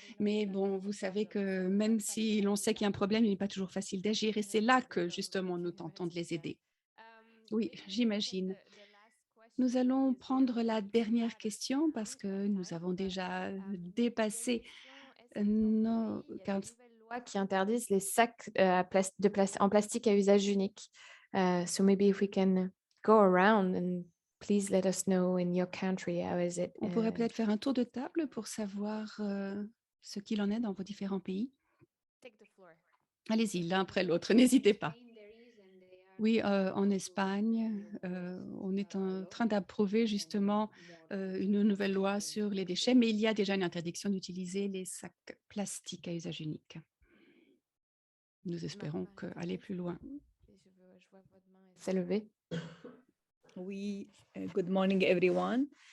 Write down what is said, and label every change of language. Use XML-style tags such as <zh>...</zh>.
<fr>Mais bon, vous savez que même si l'on sait qu'il y a un problème, il n'est pas toujours facile d'agir et c'est là que justement nous tentons de les aider. Oui, j'imagine. Nous allons prendre la dernière question parce que nous avons déjà dépassé nos 40. Lois qui interdisent les sacs en plastique à usage unique.</fr> <en>So maybe if we can go around and please let us know in your country, how is it?</en> <fr>On pourrait peut-être faire un tour de table pour savoir ce qu'il en est dans vos différents pays. Allez-y, l'un après l'autre, n'hésitez pas. Oui, en Espagne, on est en train d'approuver justement une nouvelle loi sur les déchets, mais il y a déjà une interdiction d'utiliser les sacs plastiques à usage unique. Nous espérons aller plus loin. Je vois votre main s'élever.</fr> <en>Oui, good morning everyone.</en>